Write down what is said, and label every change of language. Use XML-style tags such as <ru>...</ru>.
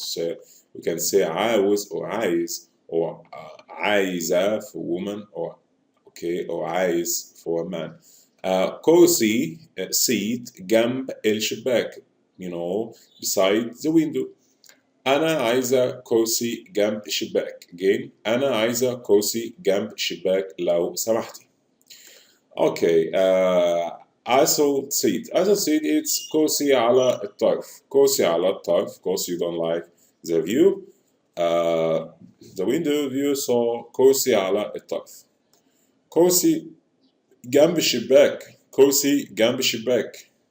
<en>So we can say عاوز or عايز, or عايزة for woman, or عايز for a man. كرسي seat</en> <ar>جنب الشباك,</ar> <en>beside the window.</en> <ar>أنا عايزة كرسي جنب الشباك. Again, أنا عايزة كرسي جنب الشباك لو سمحتي.</ar> <en>Okay, isol seat. Isol seat it's</en> <ar>كرسي على الطرف. كرسي على الطرف.</ar> <en>Of course you don't like the view, the window view, so</en> <ar>كرسي على الطرف. كرسي جنب الشباك. كرسي جنب الشباك.</ar>